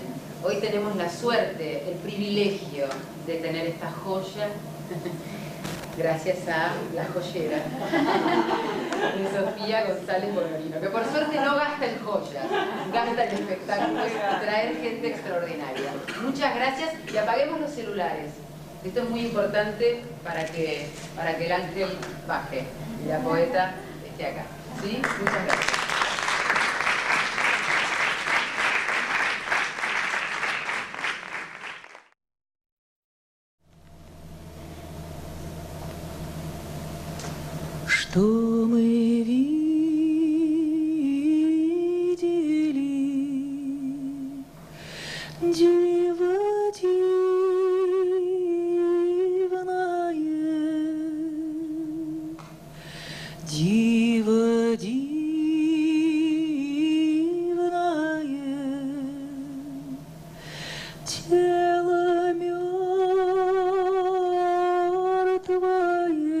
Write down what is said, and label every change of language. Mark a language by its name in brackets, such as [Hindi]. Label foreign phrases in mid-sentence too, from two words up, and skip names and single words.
[Spanish] Hoy tenemos la suerte, el privilegio de tener esta joya, gracias a la joyera de Sofía González Bonorino, que por suerte no gasta en joyas, gasta en espectáculos y traer gente extraordinaria. Muchas gracias y apaguemos los celulares. Esto es muy importante para que el ángel baje y la poeta esté acá. ¿Sí? Muchas gracias. [Russian] Что мы видели, диво дивное, диво дивное, тело мертвое.